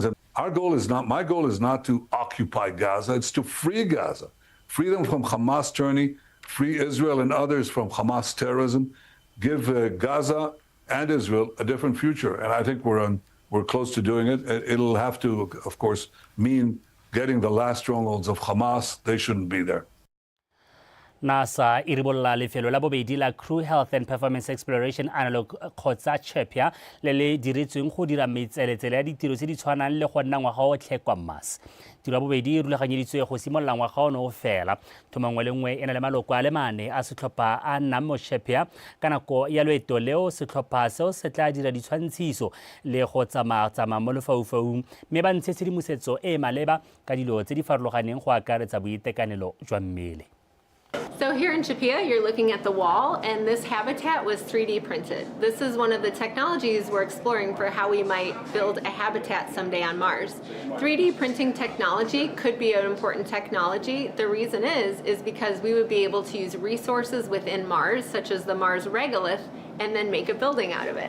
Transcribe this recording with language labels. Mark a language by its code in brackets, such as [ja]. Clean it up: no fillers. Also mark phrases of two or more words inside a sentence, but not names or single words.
[en] And my goal is not to occupy Gaza, it's to free Gaza, free them from Hamas tyranny, free Israel and others from Hamas terrorism, give Gaza and Israel a different future. And I think we're close to doing it. It'll have to, of course, mean getting the last strongholds of Hamas. They shouldn't be there. [tn] NASA e ribolla lefelo la bobedi la Crew Health and Performance Exploration Analog kgotsa CHEPIA le diretsweng go dira metseletsele ya ditiro tse di tshwanang le go nna ngwaga otlhe kwa Mars. Tiro ya bobedi e rulaganyeditswe go simolola ngwaga ono o fela. Thomo nngwe le nngwe e na le maloko a le mane a setlhopha a nnang mo CHEPIA ka nako ya loeto leo setlhopha seo se tla dira ditshwantshiso le go tsamaya mo lefaufaung mme ba ntshe tshedimosetso e maleba ka dilo tse di farologaneng go akaretsa boitekanelo jwa mmele. [en] So here in CHEPIA, you're looking at the wall, and this habitat was 3D printed. This is one of the technologies we're exploring for how we might build a habitat someday on Mars. 3D printing technology could be an important technology. The reason is because we would be able to use resources within Mars, such as the Mars regolith, and then make a building out of it.